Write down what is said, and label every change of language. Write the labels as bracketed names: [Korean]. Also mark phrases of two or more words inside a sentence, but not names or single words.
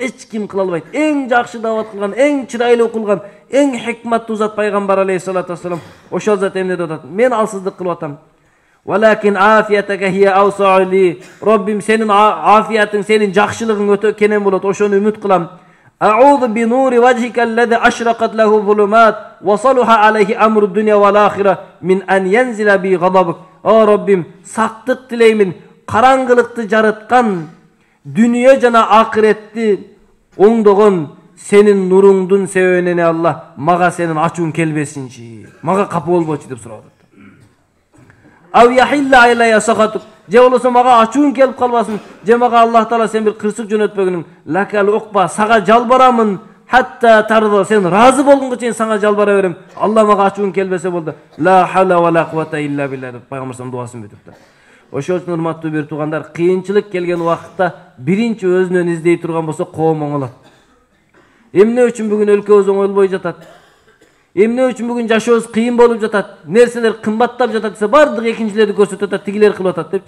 [Kyrgyz] Эч ким кыла албайт. Эң жакшы дават кылган, эң чырайлуу кылган, эң хикматтуу зат пайгамбар [Arabic] عليه الصلاة والسلام. [Kyrgyz] Ошол зат эмне деп атат? Мен алсыздык кылып атам. [Arabic] ولكن عافيتك هي أوسع لي. [Kyrgyz] Роббим, сенин афиятың, сенин жакшылыгың өтө кенен болот. Ошону үмүт кылам. [Arabic] أعوذ بنور وجهك الذي أشرقت له الظلمات وصلح عليه أمر الدنيا والآخرة من أن ينزل بي غضبك. [Kyrgyz] О Роббим, сактык тилеймин, караңгылыкты жарыткан, дүнүйө жана акыретти оңдогон сенин нуруңдун себебинен Алла мага сенин ачууң келбесинчи, мага капы болбочу деп сурап атат. [Arabic] أو يحل علي سخطك, [Kyrgyz] же болосо мага ачууң келип калбасын, же мага Аллах таала сен бир кырсык жөнөтпөгүнүң, [Arabic] لك العتبى, [Kyrgyz] сага жалбарамын, [Arabic] حتى ترضى, [Kyrgyz] сен разы болгонго чейин сага жалбара берем. Алла мага ачууң келбесе болду. [Arabic] لا حول ولا قوة إلا بالله [Kyrgyz] деп пайгамбар дуасын бүтүптүр. Ошол үчүн урматтуу бир туугандар, кыйынчылык келген убакытта биринчи өзүнөн издей турган болсо коом оңолот. Эмне үчүн бүгүн өлкөбүз оңолбой жатат? Эмне үчүн бүгүн жашообуз кыйын болуп жатат? Нерселер кымбаттап жатат десе, бардык экинчилерди көрсөтүп атат, тигилер кылып атат депчи.